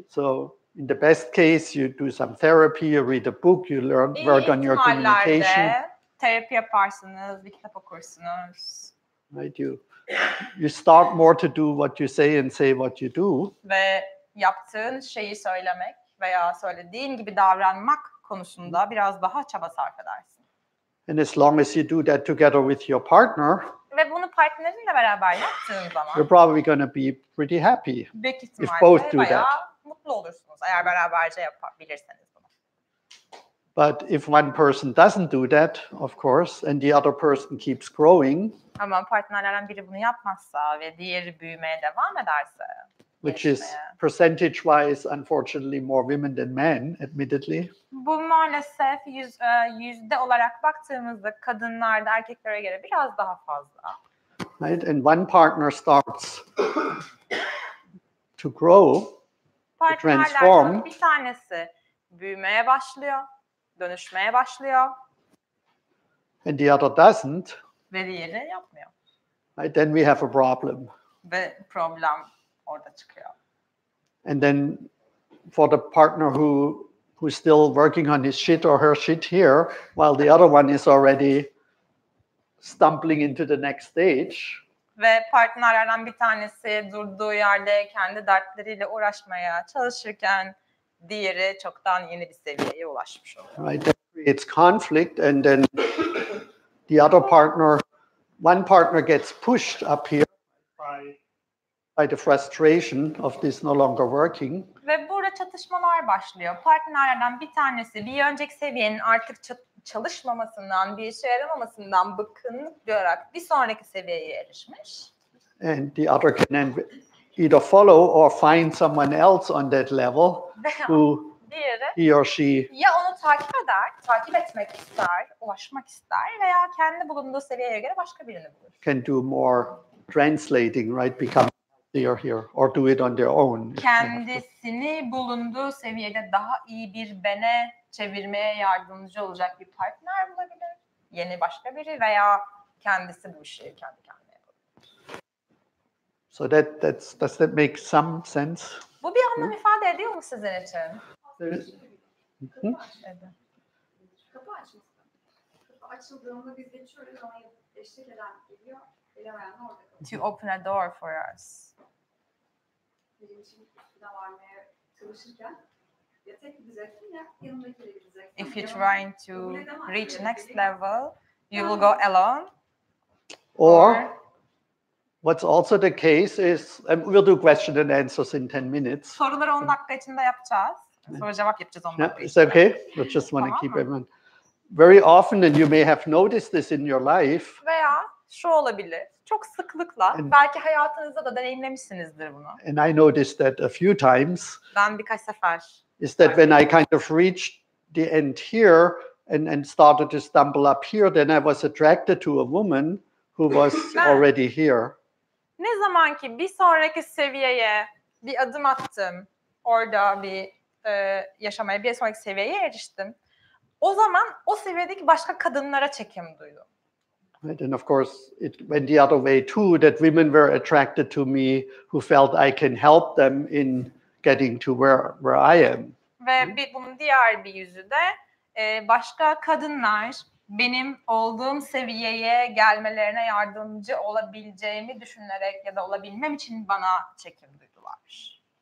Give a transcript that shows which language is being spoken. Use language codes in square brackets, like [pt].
[en] So in the best case, you do some therapy, you read a book, you learn, work on your communication. [tr] Terapi yaparsınız, bir kitap okursunuz. [en] Right? You start more to do what you say and say what you do. [tr] Ve yaptığın şeyi söylemek veya söylediğin gibi davranmak konusunda biraz daha çaba sarf edersin. [en] And as long as you do that together with your partner, [tr] ve bunu partnerinle beraber yaptığın zaman [en] you're probably going to be pretty happy [tr] büyük [en] if both do [tr] ihtimalle bayağı [en] that. [tr] mutlu olursunuz eğer beraberce yapabilirseniz bunu. [en] But if one person doesn't do that, of course, and the other person keeps growing, [tr] ama partnerlerden biri bunu yapmazsa ve diğeri büyümeye devam ederse, [en] which is percentage-wise, unfortunately, more women than men, admittedly. [tr] Bu maalesef yüzde olarak baktığımızda kadınlarda erkeklere göre biraz daha fazla. [en] Right? And one partner starts to grow, to transform. [tr] Bir tanesi büyümeye başlıyor, dönüşmeye başlıyor. [en] And the other doesn't. [tr] Ve diğeri yapmıyor. [en] Right? Then we have a problem. [tr] Ve problem orada çıkıyor. [en] And then for the partner who's still working on his shit or her shit here, while the other one is already stumbling into the next stage. [tr] Ve partnerlerden bir tanesi durduğu yerde kendi dertleriyle uğraşmaya çalışırken diğeri çoktan yeni bir seviyeye ulaşmış oluyor. [en] Right, that creates conflict, and then the other partner, one partner gets pushed up here by the frustration of this no longer working. [tr] Ve burada çatışmalar başlıyor. Partnerlerden bir tanesi bir önceki seviyenin artık çalışmamasından, bir işe yaramamasından bıkkınlık duyarak bir sonraki seviyeye erişmiş. [en] And the other can then either follow or find someone else on that level who he or she [tr] ya onu takip etmek ister, ulaşmak ister veya kendi bulunduğu seviyeye göre başka birini bulur. [en] can do more translating, right? Become here or do it on their own. [tr] Kendisini bulunduğu seviyede daha iyi bir bene çevirmeye yardımcı olacak bir partner bulabilir. Yeni başka biri veya kendisi bu işi kendi kendine yapabilir. [en] So does that make some sense? [tr] Bu bir anlam ifade ediyor mu sizin için? Evet. Kapı açması. Kapı açıldığında biz geçiyoruz ama eşlik eden geliyor. Gelemeyen orada kalıyor. [en] To open a door for us. [tr] Benim için üstüne varmaya çalışırken ya tek gideceksin ya yanındakiyle gideceksin. [en] If you're trying to reach next level, you will go alone. Or what's also the case is, and we'll do question and answers in 10 minutes. [tr] Soruları 10 dakika içinde yapacağız. Soru cevap yapacağız 10 dakika [en] Is [tr] içinde. [en] that okay? We just want to keep everyone. Very often, and you may have noticed this in your life. [tr] Veya şu olabilir. Çok sıklıkla, belki hayatınızda da deneyimlemişsinizdir bunu. [en] And I noticed that a few times. [tr] Ben birkaç sefer. [en] Is that when I kind of reached the end here and started to stumble up here, then I was attracted to a woman who was already here. [tr] Ne zaman ki bir sonraki seviyeye bir adım attım, orada bir yaşamaya bir sonraki seviyeye eriştim. O zaman o seviyedeki başka kadınlara çekim duydum. [en] Right? And of course, it went the other way too, that women were attracted to me who felt I can help them in getting to where I am. [tr] Ve bunun diğer bir yüzü de başka kadınlar benim olduğum seviyeye gelmelerine yardımcı olabileceğimi düşünerek ya da olabilmem için bana çekim duydular.